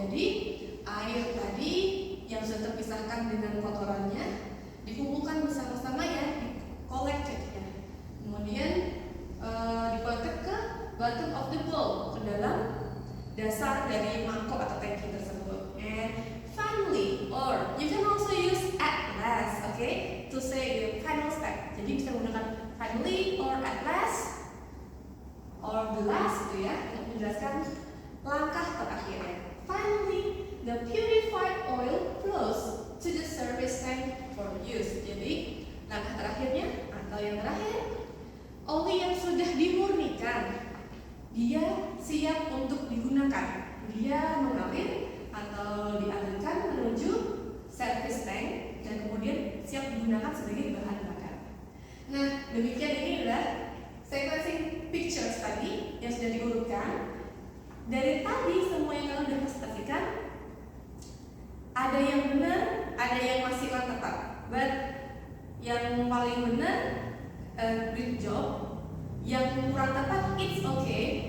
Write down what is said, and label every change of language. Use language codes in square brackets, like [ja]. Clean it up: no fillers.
[id] Jadi air tadi yang sudah terpisahkan dengan kotorannya dikumpulkan bersama-sama ya, collected ya. Kemudian di-collected ke [en] bottom of the bowl, [id] ke dalam dasar dari mangkok atau tangki tersebut. [en] And finally, or you can also use at last, okay, to say the final step. [id] Jadi bisa menggunakan [en] finally or at last or the last [id] gitu ya, untuk menjelaskan langkah terakhirnya. [en] Finally, the purified oil flows to the service tank for use. [id] Jadi langkah terakhirnya atau yang terakhir, oli yang sudah dimurnikan dia siap untuk digunakan. Dia mengalir atau dialirkan menuju service tank dan kemudian siap digunakan sebagai bahan bakar. Nah, demikian ini adalah sequencing pictures tadi yang sudah diurutkan. Dari tadi semua yang kalian sudah presentasikan, ada yang benar, ada yang masih kurang tepat. But yang paling benar, [en] good job. [id] Yang kurang tepat, [en] it's okay.